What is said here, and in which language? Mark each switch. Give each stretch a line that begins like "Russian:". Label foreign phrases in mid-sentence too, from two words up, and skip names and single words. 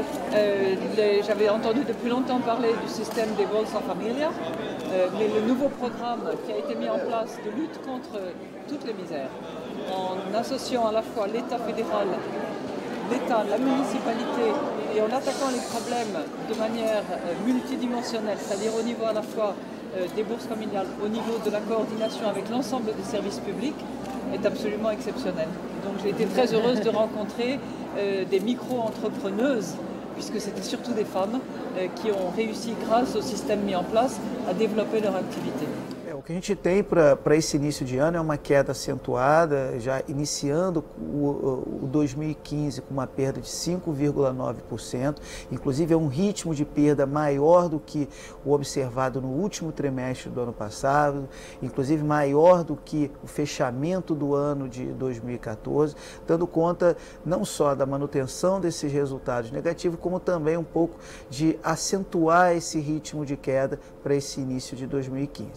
French: J'avais entendu depuis longtemps parler du système des Bolsa Familia, mais le nouveau programme qui a été mis en place de lutte contre toutes les misères, en associant à la fois l'État fédéral, l'État, la municipalité, et en attaquant les problèmes de manière multidimensionnelle, c'est-à-dire au niveau à la fois des bourses familiales, au niveau de la coordination avec l'ensemble des services publics, est absolument exceptionnel. Donc j'ai été très heureuse de rencontrer des micro-entrepreneuses, puisque c'était surtout des femmes qui ont réussi, grâce au système mis en place, à développer leur activité.
Portuguese: O que a gente tem para esse início de ano é uma queda acentuada, já iniciando o 2015 com uma perda de 5,9%, inclusive é um ritmo de perda maior do que o observado no último trimestre do ano passado, inclusive maior do que o fechamento do ano de 2014, dando conta não só da manutenção desses resultados negativos, como também um pouco de acentuar esse ritmo de queda para esse início de 2015.